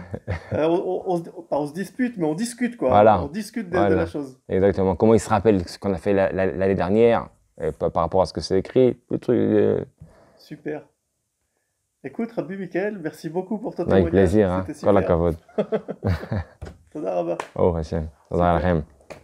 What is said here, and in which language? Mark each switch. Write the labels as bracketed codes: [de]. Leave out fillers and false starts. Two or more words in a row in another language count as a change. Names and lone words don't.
[fr] On se dispute, mais on discute quoi. Voilà. On discute de la chose. Exactement. Comment ils se rappellent ce qu'on a fait l'année dernière par rapport à ce que c'est écrit, le truc. Super. Écoute, Rabbi Michael, merci beaucoup pour ton témoignage. Avec plaisir. C'était super. [he] כל הכבוד. תודה רבה. אוי, השם. תודה לכם.